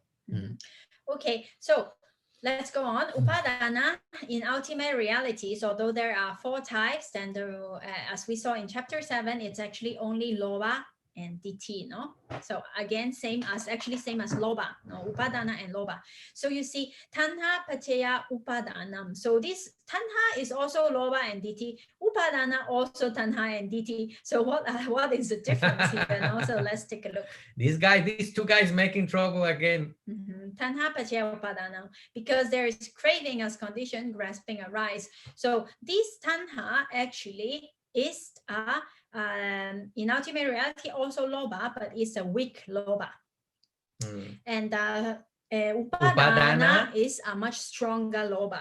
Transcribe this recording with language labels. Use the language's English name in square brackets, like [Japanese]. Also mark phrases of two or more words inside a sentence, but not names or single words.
[English] Okay, so let's go on. Upadana in ultimate realities, although there are 4 types, and as we saw in chapter 7, it's actually only loba and DT, no? So again, same as loba, no? Upadana and loba. So you see, [Pali] tanha paccaya upadanam. [English] So this tanha is also loba and DT. Upadana also tanha and DT. So what is the difference here? No? So let's take a look. These 2 guys making trouble again. [Pali] Tanha paccaya upadana, [English] because there is craving as condition, grasping arise. So this tanha actually is in ultimate reality also loba, but it's a weak loba. And upadana is a much stronger loba.